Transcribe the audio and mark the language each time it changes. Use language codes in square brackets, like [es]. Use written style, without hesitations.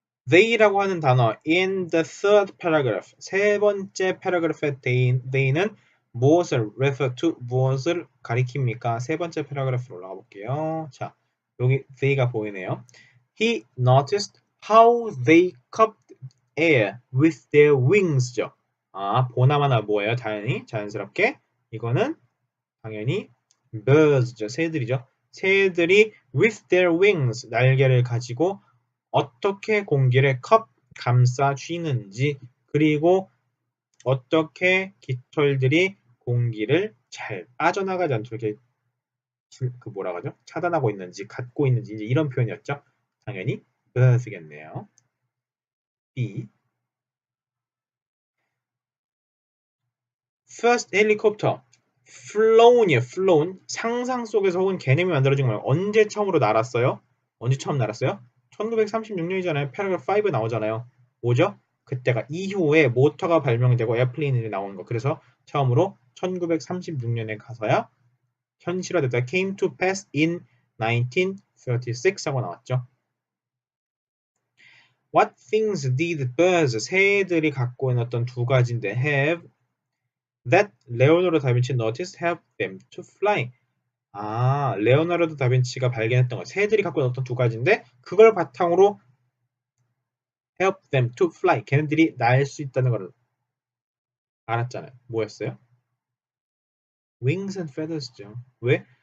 [ko] they라고 하는 단어 [en] in the third paragraph [ko] 세 번째 패러그래프의 they는 무엇을 [en] refer to [ko] 무엇을 가리킵니까? 세 번째 패러그래프로 올라가 볼게요. 자, 여기 they가 보이네요. [en] He noticed how they cupped air with their wings죠. [ko] 보나마나 뭐예요? 당연히 자연스럽게 이거는 당연히 birds죠. 새들이죠. 새들이 [en] with their wings [ko] 날개를 가지고 어떻게 공기를 감싸 쥐는지 그리고 어떻게 깃털들이 공기를 잘 빠져나가지 않도록 이렇게 그 뭐라 하죠? 차단하고 있는지 갖고 있는지 이제 이런 표현이었죠. 당연히 쓰겠네요. B. [en] First helicopter flown이에요. [ko] flown 상상 속에서 혹은 개념이 만들어진 거예요. 언제 처음으로 날았어요? 언제 처음 날았어요? 1936년이잖아요. 패러그래프 5 나오잖아요. 뭐죠? 그때가 이후에 모터가 발명되고 에어플레인이 나오는 거. 그래서 처음으로 1936년에 가서야 현실화됐다. [en] came to pass in 1936 [ko] 하고 나왔죠. [en] What things did birds, [ko] 새들이 갖고 있는 어떤 두 가지인데 [en] have that 레오나르도 다빈치 noticed help them to fly. [ko] 아, 레오나르도 다빈치가 발견했던 거. 새들이 갖고 있는 어떤 두 가지인데 그걸 바탕으로 [en] help them to fly. [ko] 걔네들이 날 수 있다는 걸 알았잖아요. 뭐였어요? [en] wings and feathers죠. 왜?